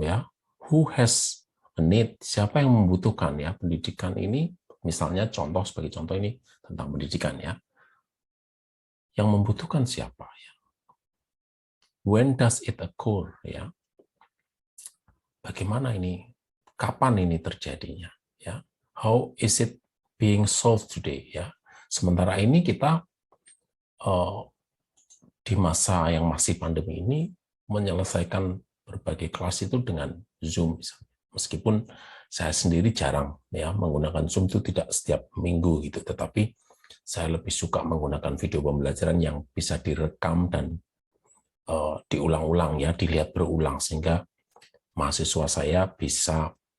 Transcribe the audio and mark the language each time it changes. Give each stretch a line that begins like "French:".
Indonesian: Ya,
English: who has a need?
Indonesian: Siapa yang membutuhkan ya pendidikan ini? Misalnya contoh sebagai contoh ini tentang pendidikan ya. Yang membutuhkan siapa ya?
English: When does it occur
Indonesian: ya? bagaimana ini, kapan ini terjadinya, ya?
English: How is it being solved today, ya?
Indonesian: Sementara ini kita di masa yang masih pandemi ini menyelesaikan berbagai kelas itu dengan Zoom, misalnya. Meskipun saya sendiri jarang ya menggunakan Zoom, itu tidak setiap minggu gitu, tetapi saya lebih suka menggunakan video pembelajaran yang bisa direkam dan diulang-ulang ya, dilihat berulang, sehingga mahasiswa saya bisa,